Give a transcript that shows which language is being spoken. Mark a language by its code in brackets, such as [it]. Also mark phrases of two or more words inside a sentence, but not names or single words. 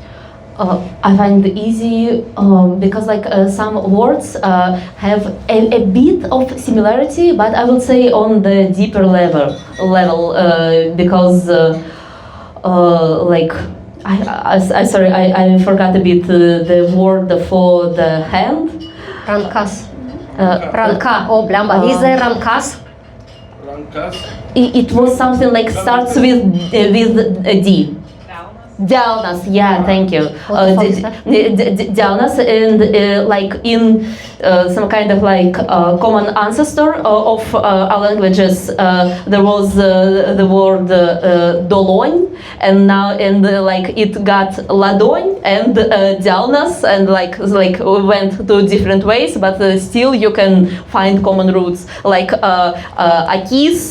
[en] I find it easy because some words have a bit of similarity, but I would say on the deeper level because I forgot a bit the word for the hand. [lt] Rankas. Ranka. Oh, blamba. [en] Is there rankas? Rankas. It was something starts with a D. Diaunas, yeah, thank you. What the fuck is that? Diaunas, and like in some kind of like common ancestor of our languages, there was the word Dolon, and now like it got Ladon and Diaunas, and like went to different ways, but still you can find common roots like Akis.